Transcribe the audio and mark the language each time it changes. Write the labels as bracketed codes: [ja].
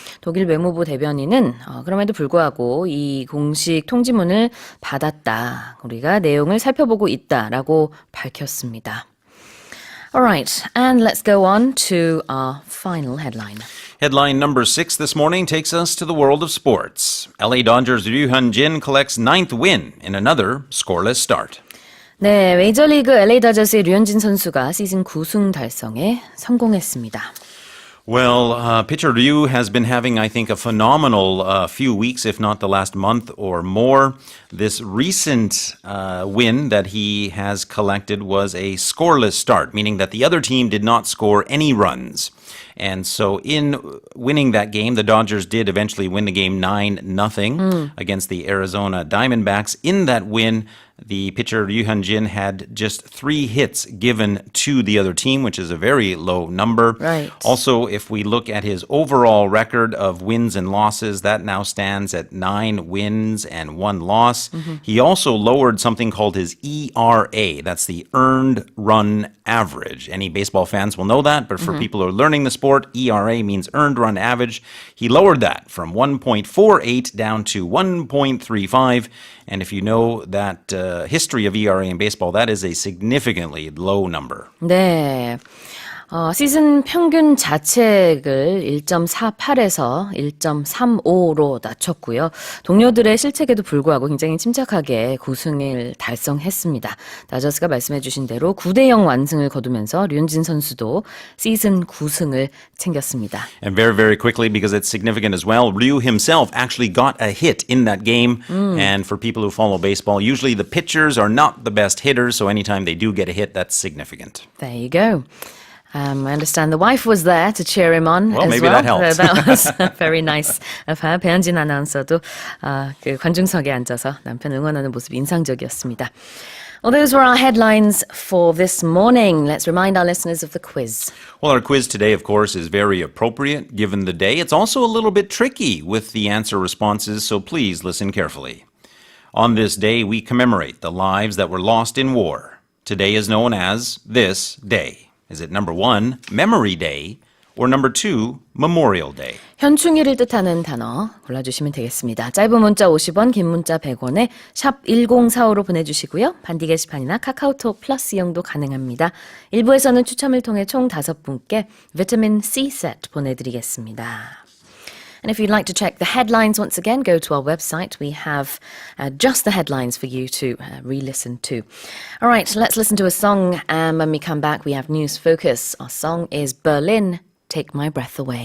[ko] 독일 외무부 대변인은 그럼에도 불구하고 이 공식 통지문을 받았다. 우리가 내용을 살펴보고 있다라고 밝혔습니다. [en] Alright, and let's go on to our final headline. Headline number 6 this morning takes us to the world of sports. LA Dodgers' Ryu Hyun-jin collects 9th win in another scoreless start. [ko] 네, 메이저리그 LA 다저스의 류현진 선수가 시즌 9승 달성에 성공했습니다. [en] Well, pitcher Ryu has been having, I think, a phenomenal few weeks, if not the last month or more. This recent win that he has collected was a scoreless start, meaning that the other team did not score any runs. And so in winning that game, the Dodgers did eventually win the game 9-0 against the Arizona Diamondbacks. In that win, the pitcher Ryu Hyun-jin had just 3 hits given to the other team, which is a very low number. Right. Also, if we look at his overall record of wins and losses, that now stands at 9 wins and 1 loss. He also lowered something called his ERA. That's the earned run average. Any baseball fans will know that, but for people who are learning the sport, ERA means earned run average. He lowered that from 1.48 down to 1.35. And if you know that history of ERA in baseball, that is a significantly low number. [ko] 네. 시즌 평균 자책을 1.48에서 1.35로 낮췄고요. 동료들의 실책에도 불구하고 굉장히 침착하게 9승을 달성했습니다. 다저스가 말씀해 주신 대로 9대0 완승을 거두면서 류현진 선수도 시즌 9승을 챙겼습니다. [en] And very, very quickly, because it's significant as well, Ryu himself actually got a hit in that game. And for people who follow baseball, usually the pitchers are not the best hitters, so anytime they do get a hit, that's significant. There you go. I understand the wife was there to cheer him on Well, as maybe well. that helped. That was very nice of her. [ko] 배현진 아나운서도 그 관중석에 앉아서 남편 응원하는 모습이 인상적이었습니다. [en] Well, those were our headlines for this morning. Let's remind our listeners of the quiz. Well, our quiz today, of course, is very appropriate given the day. It's also a little bit tricky with the answer responses, so please listen carefully. On this day, we commemorate the lives that were lost in war. Today is known as this day. Is it number 1, Memory Day, or number 2, Memorial Day? [ko] 현충일을 뜻하는 단어 골라주시면 되겠습니다. 짧은 문자 50원, 긴 문자 100원에 샵 1045로 보내주시고요. 반디 게시판이나 카카오톡 플러스 이용도 가능합니다. 1부에서는 추첨을 통해 총 5분께 비타민 C 세트 보내드리겠습니다. [en] And if you'd like to check the headlines once again, go to our website. We have just the headlines for you to re-listen to. All right, let's listen to a song. And when we come back, we have News Focus. Our song is Berlin, Take My Breath Away.